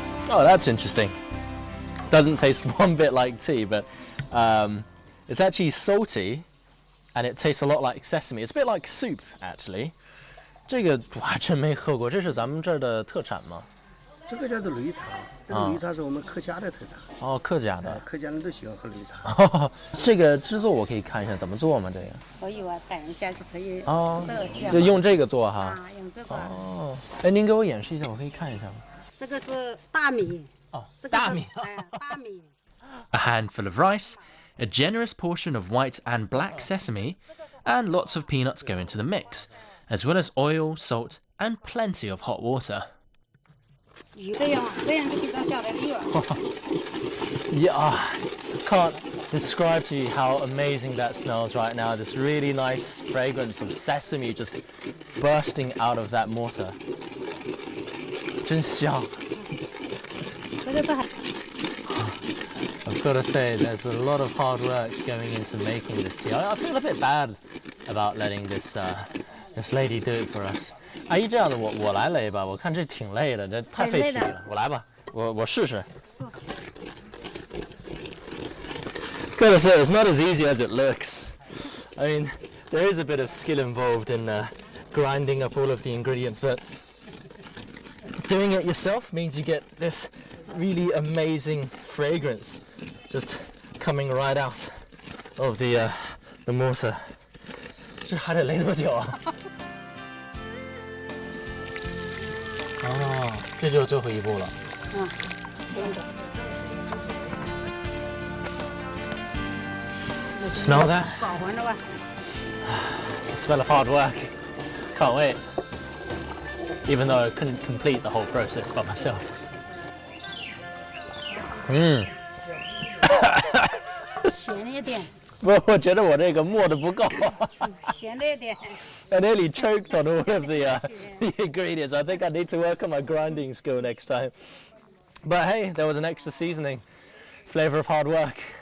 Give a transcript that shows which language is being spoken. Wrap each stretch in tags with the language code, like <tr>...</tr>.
<en>Oh, that's interesting. Doesn't taste one bit like tea, but it's actually salty and it tastes a lot like sesame. It's a bit like soup, actually.</en> <zh>这个我还真没喝过，这是咱们这儿的特产吗？这个叫做擂茶，这个擂茶是我们客家的特产。哦，客家的。客家人都喜欢喝擂茶。这个制作我可以看一下怎么做吗？这个？可以啊，等一下就可以。哦，就用这个做哈。啊，用这个。哦，哎，您给我演示一下，我可以看一下吗？这个是大米。哦，这个是大米。大米。</zh> <en>A handful of rice, a generous portion of white and black sesame, and lots of peanuts go into the mix, as well as oil, salt, and plenty of hot water.</en> <zh>这样就可以长下来了。</zh> <en>Yeah, can't describe to you how amazing that smells right now. This really nice fragrance of sesame just bursting out of that mortar.</en> <zh>真香。这个是很。</zh> <en>I've got to say, there's a lot of hard work going into making this tea. I feel a bit bad about letting this lady do it for us.</en> <zh>阿姨，这样的我来擂吧，我看这挺累的，这太费体力了。我来吧，我试试。</zh> <en>Gotta say, it's not as easy as it looks. I mean, there is a bit of skill involved in grinding up all of the ingredients, but doing it yourself means you get this really amazing fragrance just coming right out of the mortar.</en> <zh>这还得擂多久啊？哦，这就是最后一步了。嗯，真的。</zh> <en>Smell that?</en> <zh>搞混了吧？</zh> <en>It's the smell of hard work. Can't wait. Even though I couldn't complete the whole process by myself.</en> <zh>咸了一点，我觉得我这个磨得不够。咸了一点。</zh> <en>I nearly choked on all of the ingredients. I think I need to work on my grinding skill next time. But hey, there was an extra seasoning. Flavor of hard work.</en>